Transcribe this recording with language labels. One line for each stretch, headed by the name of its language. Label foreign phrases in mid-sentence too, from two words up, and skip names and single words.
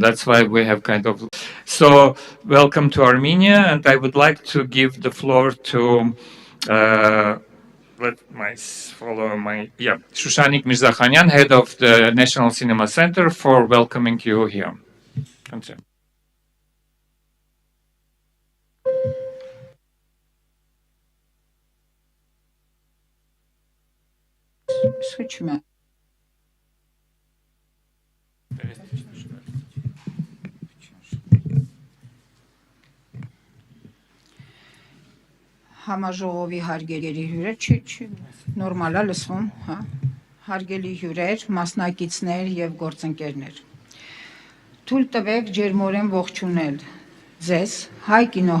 English: That's why we have kind of... So welcome to Armenia, and I would like to give the floor to Shushanik Mirzakhanyan, head of the National Cinema Center, for welcoming you here. Thank you. Switch me.
Armenian: Համաժողովի հարգելի հյուրեր, չի նորմալ է լսվում, հա, հարգելի հյուրեր, մասնակիցներ եւ գործընկերներ։ Թույլ տվեք ջերմորեն ողջունել ձեզ Հայ կինո